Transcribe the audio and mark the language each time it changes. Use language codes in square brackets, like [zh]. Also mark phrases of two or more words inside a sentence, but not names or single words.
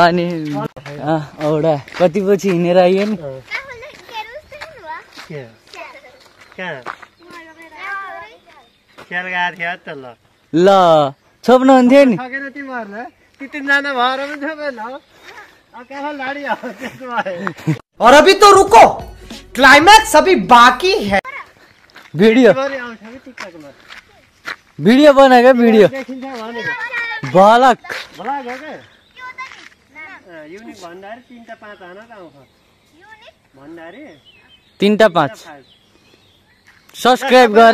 [ne] अनि औडा कति पछि हिँडेर आइयो नि ल छोप्नु हुन्थ्यो नि सकेन तिमीहरूलाई ती 3 जना भएर पनि छोपेन [hi] और अभी तो रुको क्लाइमैक्स अभी बाकी है [ne] भिडियो बनाएको भिडियो भलक युनिक भण्डारी 3-5 आना आउँछ भण्डारी 3-5 सब्स्क्राइब गर